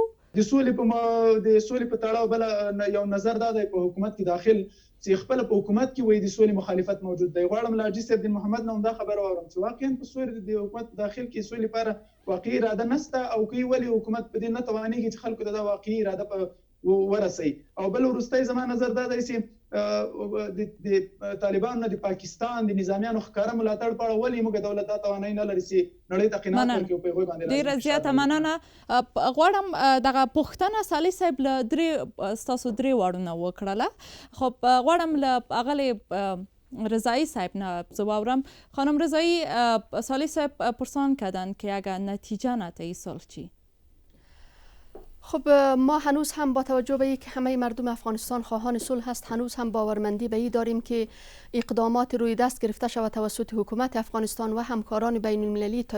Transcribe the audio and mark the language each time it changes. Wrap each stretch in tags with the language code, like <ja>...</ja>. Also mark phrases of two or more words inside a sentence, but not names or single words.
<ps>د سولې په تړاو بل یو نظر دا دی په حکومت کې داخل چې خپل په حکومت کې وایي د سولې مخالفت موجود دی غواړم له حاجي صاحب دین محمد نه هم دا خبره واورم چې واقعا په سولې د حکومت په داخل کې سولې لپاره واقعي اراده نشته او کوي ولې حکومت په دې نه توانېږي چې خلکو ته دا واقعي اراده ورسوي او بل وروستی زما نظر دا دی چې د طالبانو نه د پاکستان د نظامیانو ښکاره ملاتړ په اړه ولې موږ دولت دا توانایي نه لري چې نړۍ ته قناعت ورکړي او په هغوی باندې ډېره زیاته مننه غواړم دغه پوښتنه صالح صاحب له ستاسو درې واړو نه وکړله خو غواړم له اغلې رضایی صاحب نه زه واورم</ps> <fa>خانم رضایی صالح صاحب پرسان کردن که اگر نتیجه نتایی صلح چی؟ خب ما هنوز هم با توجه به اینکه همه مردم افغانستان خواهان صلح هست هنوز هم باورمندی به این داریم که اقدامات روی دست گرفته شود توسط حکومت افغانستان و همکاران بین المللی تا</fa>